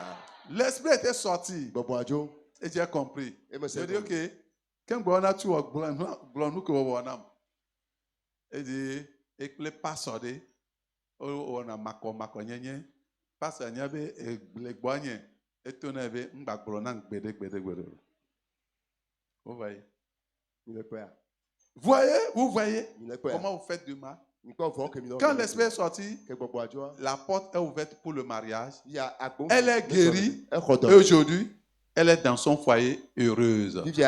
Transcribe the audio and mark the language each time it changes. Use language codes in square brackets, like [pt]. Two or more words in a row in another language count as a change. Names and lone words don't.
[fr] L'esprit était sorti. Et j'ai compris. J'ai dit, ok. Quand on a tout, il dit, et que les passeurs, on a makonyenye, passeur nyabe, et les boignets, et ton ave, m'bakbronan, gbede. Vous voyez? Vous voyez comment vous faites du mal? Quand l'esprit est sorti, la porte est ouverte pour le mariage. Elle est guérie. Et aujourd'hui, elle est dans son foyer heureuse.